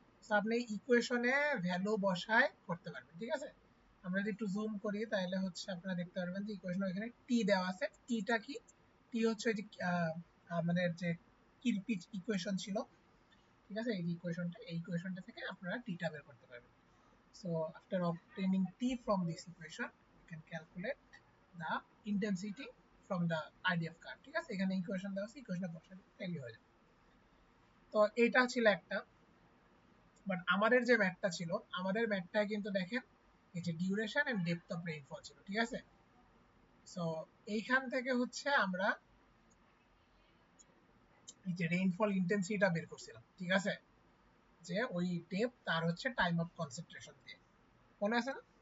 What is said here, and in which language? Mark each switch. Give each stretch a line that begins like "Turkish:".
Bangla: তো আপনি ইকুয়েশনে ভ্যালু বসায় করতে পারবেন, ঠিক আছে। আমরা যদি একটু জুম করি তাহলে হচ্ছে আপনারা দেখতে পারবেন যে ইকুয়েশনে এখানে টি দেওয়া আছে। টিটা কি? টি হচ্ছে ওই যে আমাদের যে কিরপিচ ইকুয়েশন ছিল, ঠিক আছে, এই যে ইকুয়েশনটা, এই ইকুয়েশনটা থেকে আপনারা টিটা বের করতে পারবেন।
English: So after obtaining T from this equation, you can calculate the intensity from the IDF curve.
Bangla: ঠিক আছে, এখানে ইকুয়েশন দেওয়া আছে, ইকুয়েশনে বসালে তাইলে হয়ে যাবে। তো এইটা ছিল একটা। বাট আমাদের যে ম্যাথটা ছিল, আমাদের ম্যাথটায় কিন্তু দেখেন এই যে duration and depth of rainfall ছিল, ঠিক আছে। সো এইখান থেকে হচ্ছে আমরা এই যে রেইনফল ইন্টেন্সিটিটা বের করছিলাম, ঠিক আছে, যে ওই ডেপথ আর হচ্ছে টাইম অফ কনসেন্ট্রেশন দিয়ে, মনে আছে না?